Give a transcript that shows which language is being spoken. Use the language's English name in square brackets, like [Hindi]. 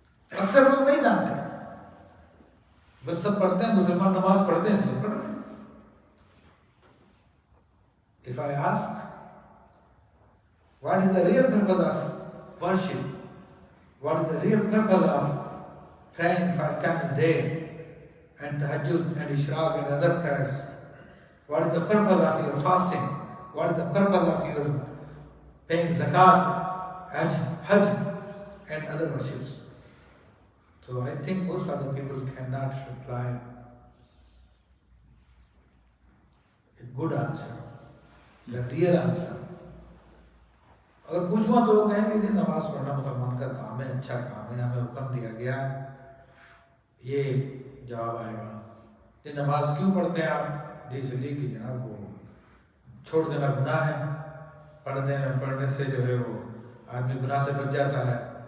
[Urdu] اکثر لوگ نہیں جانتے, بس سب پڑھتے ہیں, مسلمان نماز پڑھتے ہیں, سب پڑھ رہے ہیں. [English] If I ask, what is the real purpose of worship? What is the real purpose of praying 5 times a day and tahajjud and ishraq and other prayers? What is the purpose of your fasting? What is the purpose of your paying zakat, hajj and other worships? So I think most of the people cannot reply a good answer, the real answer. [Urdu] اگر پوچھوں تو وہ کہیں کہ نماز پڑھنا مسلمان کا کام ہے, اچھا کام ہے, ہمیں حکم دیا گیا, یہ جواب آئے گا. یہ نماز کیوں پڑھتے ہیں آپ؟ جی اس لیے کہ جناب وہ چھوڑ دینا گناہ ہے, پڑھنے سے جو ہے وہ آدمی گناہ سے بچ جاتا ہے.